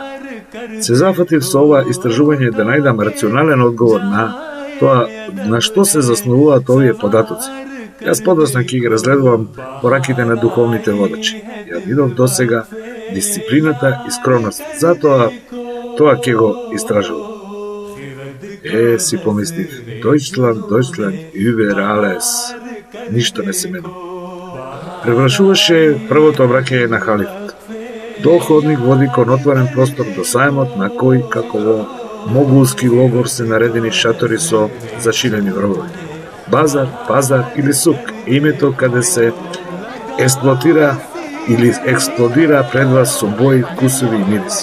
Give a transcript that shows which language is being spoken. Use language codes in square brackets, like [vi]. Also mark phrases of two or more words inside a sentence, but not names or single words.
[mk] Се зафатив со ова истражување да најдам рационален одговор на тоа на што се заснувуваат овие податоци. Јас подоцна ќе ги разгледувам пораките на духовните водачи. Ја видов досега дисциплината и скромност. Затоа тоа ќе го истражувам. Си помислив, [de] Deutschland, über alles. [mk] Ништо не се менува. Превршуваше првото обраќање на халифот. Дол ходник води кон отворен простор до сајмот на кој, како во могулски логор, се наредени шатори со зашилени вробови. Базар, пазар или сук, името каде се експлодира пред вас со бои, вкусови и мириси.